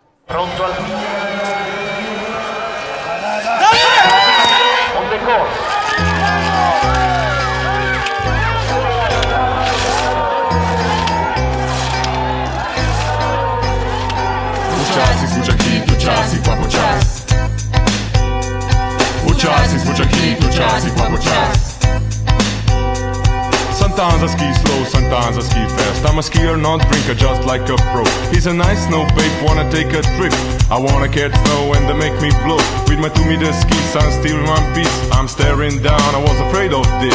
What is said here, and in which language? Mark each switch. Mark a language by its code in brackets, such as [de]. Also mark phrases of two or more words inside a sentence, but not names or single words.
[it] Pronto al via. [en] On the course. [sl] Včasih smuča hit, včasih pa počas. Včasih smuča hit, včasih pa počas. [en] Sometimes I ski slow, sometimes I ski fast. I'm a skier, not drinker, just like a pro. He's a nice snow babe, wanna take a trip. I wanna catch snow and they make me blow. With my 2-meter skis, I'm still in one piece. I'm staring down, I was afraid of this.